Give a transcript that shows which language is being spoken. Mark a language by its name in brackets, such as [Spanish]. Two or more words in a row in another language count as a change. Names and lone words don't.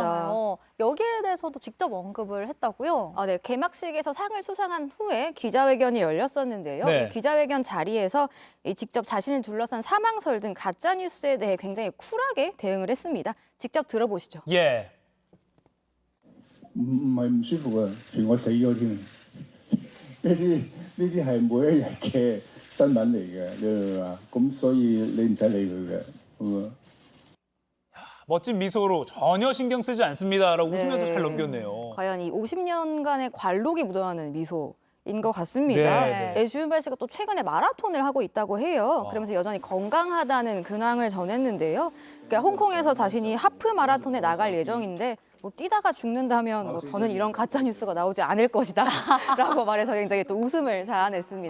[Korean] 돌았었잖아요. 여기에 대해서도 직접 언급을 했다고요? 네, 개막식에서 상을 수상한 후에 기자회견이 열렸었는데요. 네. 이 기자회견 자리에서 직접 자신을 둘러싼 사망설 등 가짜 뉴스에 대해 굉장히 쿨하게 대응을 했습니다. 직접 들어보시죠. 예. [Cantonese] 唔係唔舒服啊，傳我死咗添。呢啲係每一日嘅新聞嚟嘅，你明嘛？咁所以你唔使理佢嘅，咁啊。 [Korean] 멋진 미소로 전혀 신경 쓰지 않습니다라고 웃으면서 네. 잘 넘겼네요. 과연 이 50년간의 관록이 묻어나는 미소인 것 같습니다. 네. 네, 주윤발 씨가 또 최근에 마라톤을 하고 있다고 해요. 와. 그러면서 여전히 건강하다는 근황을 전했는데요. 그러니까 홍콩에서 자신이 하프 마라톤에 나갈 예정인데 뭐 뛰다가 죽는다면 뭐 더는 이런 가짜 뉴스가 나오지 않을 것이다라고 말해서 굉장히 또 웃음을 자아냈습니다.